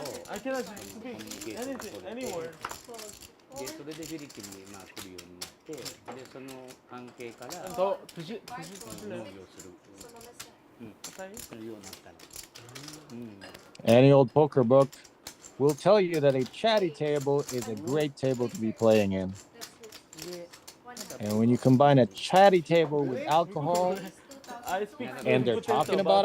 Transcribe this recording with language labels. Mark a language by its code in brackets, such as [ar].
[en] I cannot speak anything, any word. [ja] でそれでフィリピンにまあ来るようになってでその関係から [ko] 더 드시 [ja] 農業する、するようになったの、 [en] Any old poker book will tell you that a chatty table is a great table to be playing in. And when you combine a chatty table with alcohol, I speak. And they're talking about